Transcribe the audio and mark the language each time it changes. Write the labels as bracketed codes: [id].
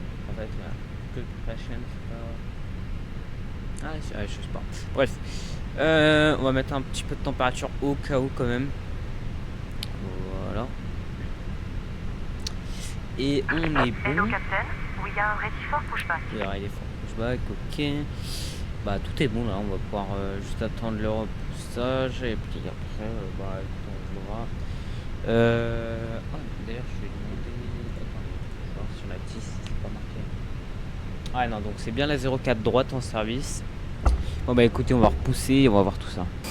[fr] En fait, good passion, c'est pas. Je sais pas. Bref, on va mettre un petit peu de température au cas où quand même. Voilà. Et on est bon. [en] Hello Captain, we are ready for pushback. [fr] Il est [en] ready for pushback, [fr] ok. Bah tout est bon là, on va pouvoir juste attendre le repoussage et puis après on verra. D'ailleurs je vais demander. Attendez, je vais voir sur la 10 c'est pas marqué. Ah non, donc c'est bien la 04 droite en service. Bon bah écoutez, on va repousser et on va voir tout ça.